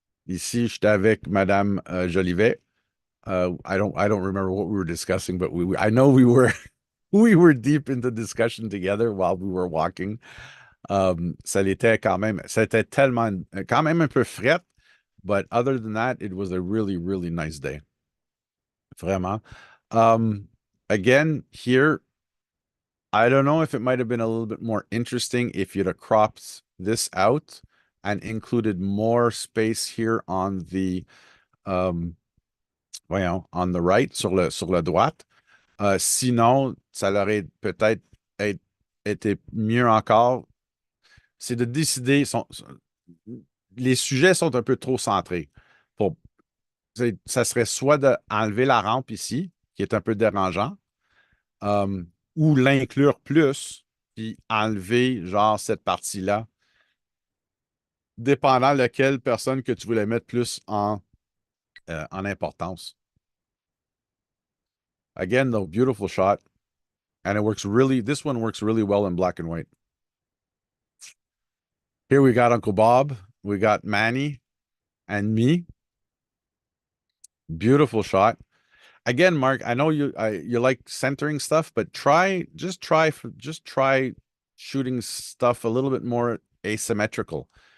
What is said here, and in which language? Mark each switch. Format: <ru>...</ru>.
<fr>Ici, j'étais avec Madame Jolivet.</fr> <en>I don't remember what we were discussing, but I know we were we were deep into discussion together while we were walking.</en> <fr>Ça l'était quand même, c'était tellement quand même un peu fret,</fr> <en>but other than that, it was a really, really nice day.</en> <fr>Vraiment.</fr> <en>Um, Again, here, I don't know if it might have been a little bit more interesting if you'd have cropped this out and included more space here on the voyons, on the right,</en> <fr>sur la droite. Sinon, ça aurait peut-être été mieux encore. C'est de décider. Les sujets sont un peu trop centrés. Pour, Ça serait soit d'enlever la rampe ici, qui est un peu dérangeant, euh, ou l'inclure plus, puis enlever genre cette partie-là, dépendant lequel personne que tu voulais mettre plus en importance.</fr> <en>Again, though, beautiful shot. And this one works really well in black and white. Here we got Uncle Bob, we got Manny, and me. Beautiful shot. Again, Mark, I know you like centering stuff, but just try shooting stuff a little bit more asymmetrical.</en>